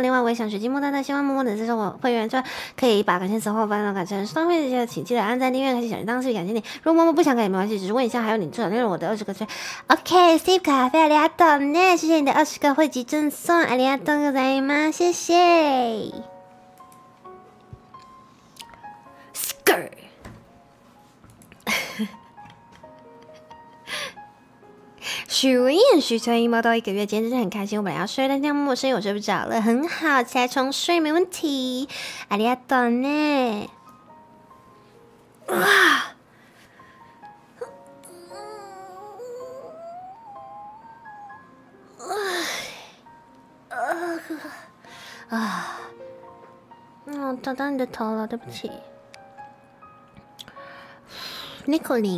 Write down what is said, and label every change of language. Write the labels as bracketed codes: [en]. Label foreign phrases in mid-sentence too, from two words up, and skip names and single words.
[zh] 另外，我也想学积木蛋蛋，希望默默的接受我会员，可以把感谢词后翻到改成双倍的，请记得按赞订阅，开启小铃铛，感谢你。如果默默不想改也没关系，只是问一下，还有你最少订阅我的20个圈。OK，Steve 可爱，非常厉害的呢，谢谢你的20个会籍赠送， [ja] ありがとうございます， [zh] 谢谢。Skr。许文燕、许春英猫到1个月，今天真的很开心。我本来要睡，但这样默默声音我睡不着了，很好，起来重睡没问题。 [ja] ありがとうね。 [zh] 打到你的头了，对不起。Nicolin。